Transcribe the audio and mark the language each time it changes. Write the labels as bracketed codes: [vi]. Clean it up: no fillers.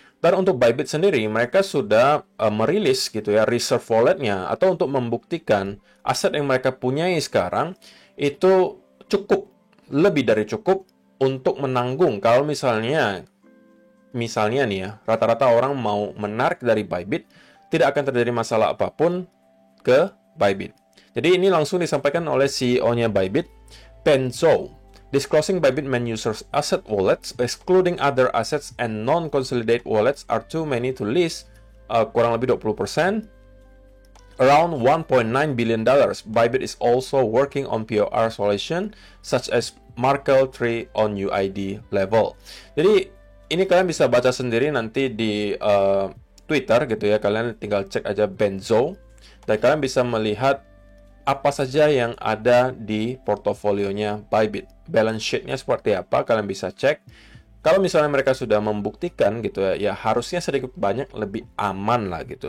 [id] Dan untuk Bybit sendiri, mereka sudah merilis gitu ya reserve wallet-nya atau untuk membuktikan aset yang mereka punyai sekarang itu cukup, lebih dari cukup untuk menanggung kalau misalnya nih ya, rata-rata orang mau menarik dari Bybit, tidak akan terjadi masalah apapun ke Bybit. Jadi ini langsung disampaikan oleh CEO-nya Bybit, Peng Zhou. [en] Disclosing Bybit main users asset wallets, excluding other assets and non-consolidated wallets are too many to list, [id] kurang lebih 20%. [en] around $1.9 billion. Bybit is also working on POR solution such as Merkle tree on UID level. [id] Jadi ini kalian bisa baca sendiri nanti di Twitter gitu ya. Kalian tinggal cek aja Benzo dan kalian bisa melihat apa saja yang ada di portofolionya Bybit. Balance sheet-nya seperti apa, kalian bisa cek. Kalau misalnya mereka sudah membuktikan gitu ya, ya harusnya sedikit banyak lebih aman lah gitu.